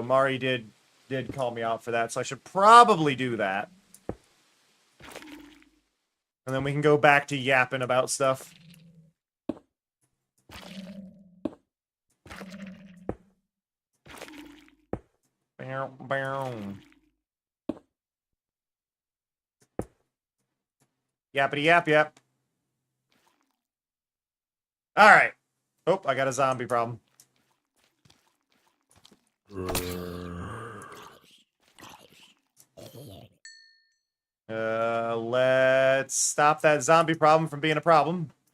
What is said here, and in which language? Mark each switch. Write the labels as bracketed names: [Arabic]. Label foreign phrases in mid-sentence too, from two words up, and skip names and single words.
[English] Mari did call me out for that, so I should probably do that. And then we can go back to yapping about stuff. Bow, bow. Yappity yap yap. Alright. Oh, I got a zombie problem. Let's stop that zombie problem from being a problem.